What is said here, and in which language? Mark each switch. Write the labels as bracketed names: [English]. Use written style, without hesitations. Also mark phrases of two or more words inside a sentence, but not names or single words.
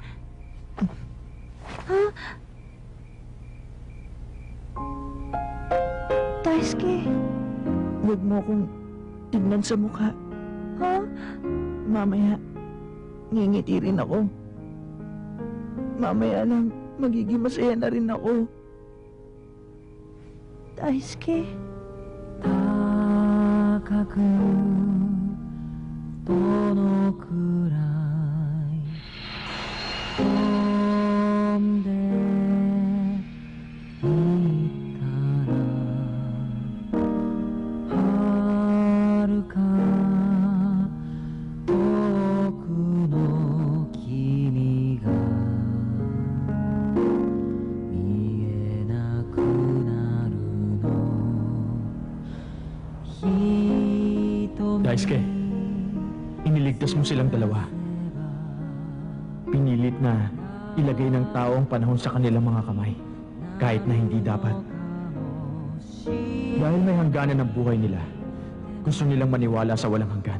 [Filipino] Daisuke? Huwag mo akong tignan sa mukha. Mamaya, ngingiti rin ako. Mamaya lang, magiging masaya na rin ako. Daisuke? [Japanese] 高くどのくらい飛んでいったら遥か遠くの君が見えなくなるの [Filipino] Daisuke, iniligtas mo silang dalawa. Pinilit na ilagay ng tao ang panahon sa kanilang mga kamay, kahit na hindi dapat. Dahil may hangganan ng buhay nila, gusto nilang maniwala sa walang hanggan.